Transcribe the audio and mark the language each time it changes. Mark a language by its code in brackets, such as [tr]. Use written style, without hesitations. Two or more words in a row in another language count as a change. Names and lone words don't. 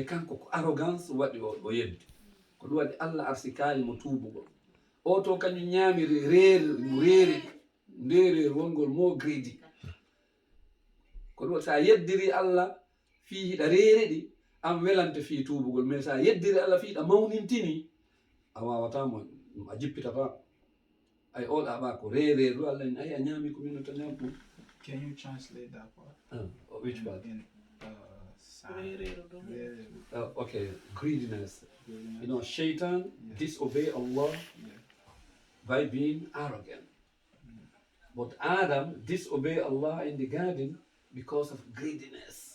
[ff] kanko ko arrogance waɗi o yeddi ko ɗum waɗi allah arsi kalimo tuubugol o to kañum ñaamiri reeri ndereer wongol mo gredi ko ɗum sa yeddiri allah fi hiɗa reere ɗi an welante fi tuubugol mais sa yeddiri allah fi hiɗa mawnintini a wawatamo a jippitata ay oɗa ɓa ko reereeru allah ni ay a ñaami ko minno to ñaam ɗum. [en] Can you translate that part? Which part? Okay, greediness. You know, Shaitan disobey Allah by being arrogant. But Adam disobeyed Allah in the garden because of greediness.